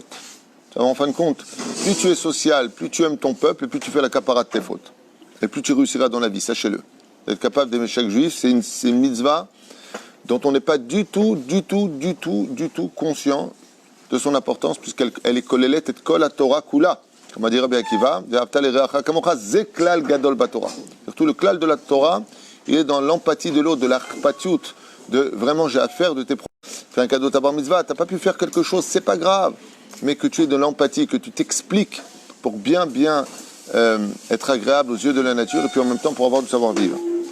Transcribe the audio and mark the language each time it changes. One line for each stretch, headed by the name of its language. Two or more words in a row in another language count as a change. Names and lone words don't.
French: En fin de compte, plus tu es social, plus tu aimes ton peuple, plus tu fais la capara de tes fautes. Et plus tu réussiras dans la vie, sachez-le. D'être capable d'aimer chaque juif, c'est une mitzvah dont on n'est pas du tout conscient de son importance, puisqu'elle est
Hebrew: כוללת את כל התורה כולה.
French: Comme a dit Rabbi Akiva,
Hebrew: זה כלל גדול בתורה.
French: Surtout le klal de la Torah, il est dans l'empathie de l'autre, de l'arpatiout, de vraiment j'ai affaire de tes problèmes. Fais un cadeau ta bar mitzvah, t'as pas pu faire quelque chose, c'est pas grave, mais que tu aies de l'empathie, que tu t'expliques pour bien être agréable aux yeux de la nature et puis en même temps pour avoir du savoir-vivre.